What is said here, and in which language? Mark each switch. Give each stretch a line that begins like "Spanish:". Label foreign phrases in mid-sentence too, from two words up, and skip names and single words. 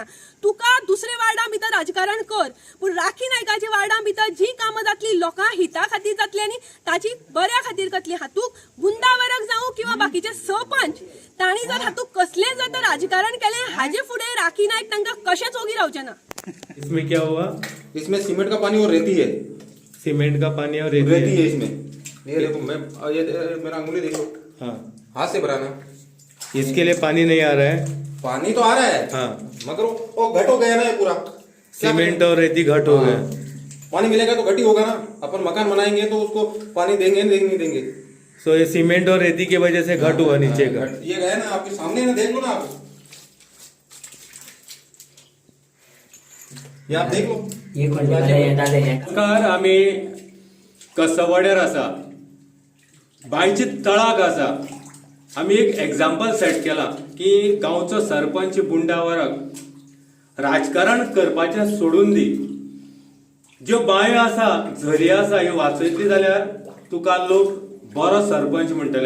Konkani: तुका दुसरे वार्डां भितर राजकारण कर, पूण राखी नायकाच्या वार्डां भितर जी कामां जातली लोकां हिता खातीर जातली आनी ताची बऱ्या खातीर जातली. हातूंत बुंदा वराक जावं किंवा बाकीचे सरपंच तांणी जर हातूंत कसलें जर तर राजकारण केलें हाजे फुडें राखी नायक तांकां कशेंच ओगी रावचें ना.
Hindi: इसमें क्या हुआ? इसमें सीमेंट का पानी और रेती है। सीमेंट का पानी और रेती है इसमें। ये देखो मैं ये मेरा अंगुली देखो, हाँ, हाथ से भराना। इसके लिए पानी नहीं आ रहा है। पानी तो आ रहा है, हाँ, मगर वो घट हो गया ना ये पूरा। सीमेंट और रेती घट हो गया। पानी मिलेगा तो घट ही होगा ना। अपन मकान बनाएंगे तो उसको पानी देंगे नहीं देंगे। सो ये सीमेंट और रेती की वजह से घट हुआ नीचे का। ये गया ना आपके सामने ना, देख लो ना आप, ये आप देख लो।
Konkani: हे कोणते कार आम्ही कसवड्यार आसा, बांयची तळाक आसा. आम्ही एक
English: example set
Konkani: केला की गांवचो सरपंच बुंडा वराक राजकारण करपाचें सोडून दी. ज्यो बांयो आसा, झरी आसा, ह्यो वाचयतली जाल्यार तुका लोक बरो सरपंच म्हणटले.